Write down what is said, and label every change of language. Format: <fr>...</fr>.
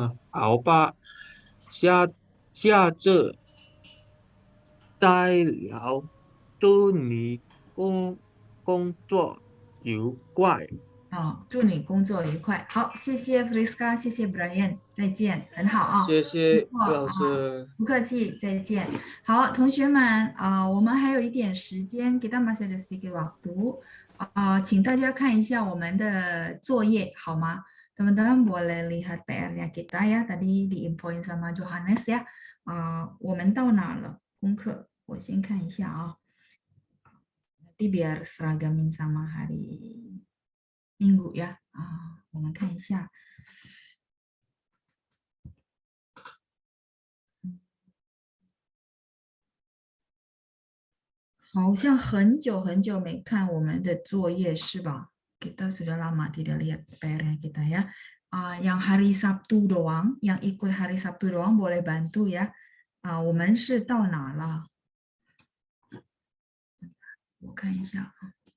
<zh>好吧，下次再聊，祝你工作愉快。祝你工作愉快。好，谢谢 Friska， 谢谢 Brian， 再见，很好啊。谢谢老师。不客气，再见。好，同学们，我们还有一点时间，</zh> <id>kita masih ada sedikit waktu，</id> <zh>请大家看一下我们的作业，好吗？</zh> <id>Teman-teman boleh lihat PR-nya kita ya, tadi diinfoin sama Johannes ya.</id> <zh>我们到哪了？功课，我先看一下啊。</zh> <id>Nanti biar seragamin sama hari Minggu ya.</id> <zh>我们看一下。好像很久没看我们的作业是吧？</zh> <id>Kita sudah lama tidak lihat PR-nya kita ya. Yang hari Sabtu doang, yang ikut hari Sabtu doang boleh bantu ya.</id> <zh>我们是到哪了？我看一下啊。</zh>